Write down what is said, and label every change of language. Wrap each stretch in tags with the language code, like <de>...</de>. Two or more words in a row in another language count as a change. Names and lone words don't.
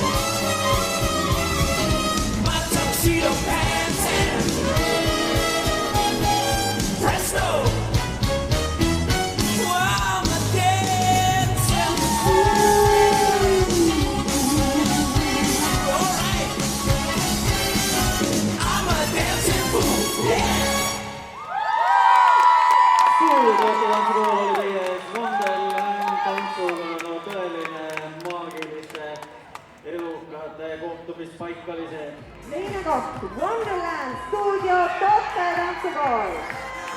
<en>my tuxedo pants and presto, I'm a dancing fool. All right, I'm a dancing fool. Yeah.</en> <et>suur tantsukool oli teie ees Wonderland tantsukool, tõeline maagilise elukate kohtumispaik oli see. Teine koht, Wonderland stuudio Tote tantsukool.</et>